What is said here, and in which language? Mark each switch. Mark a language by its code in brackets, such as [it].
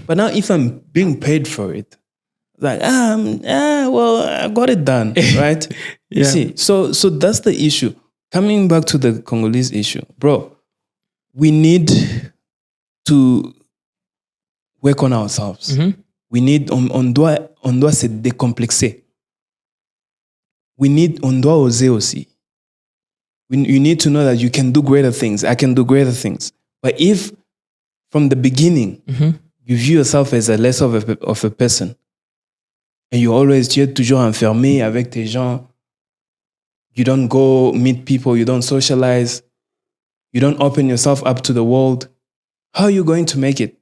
[en] But now if I'm being paid for it, like, well, I got it done, right? You see, so that's the issue. Coming back to the Congolese issue, bro, we need to work on ourselves. We need, [fr] on doit se décomplexer. On doit oser aussi. [en] You need to know that you can do greater things. I can do greater things. But if from the beginning, you view yourself as a less of a person, and [fr] tu es toujours enfermé avec tes gens, [en] you don't go meet people, you don't socialize, you don't open yourself up to the world, how are you going to make it?